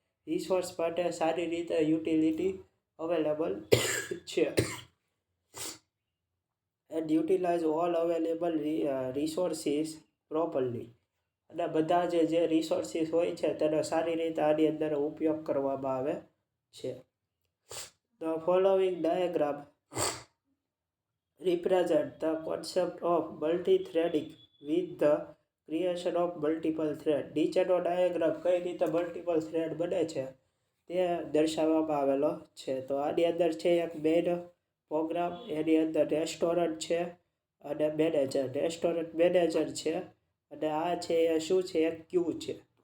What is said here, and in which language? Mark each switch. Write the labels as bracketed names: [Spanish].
[Gujarati] Resource માટે સારી રીતે યુટિલિટી અવેલેબલ છે. [English] And utilize all available resources properly. [Gujarati] અને બધા જે રિસોર્સિસ હોય છે તેનો સારી રીતે આની અંદર ઉપયોગ કરવામાં આવે છે. [English] The following diagram represent the concept of multi-threading with the creation of multiple thread. [Gujarati] નીચેનો ડાયાગ્રામ કઈ રીતે મલ્ટિપલ થ્રેડ બને છે તે દર્શાવવામાં આવેલો છે. તો આની અંદર છે એક મેઇન પ્રોગ્રામ, એની અંદર રેસ્ટોરન્ટ છે અને મેનેજર. રેસ્ટોરન્ટ મેનેજર છે અને આ છે એ શું છે? એક ક્યુ છે.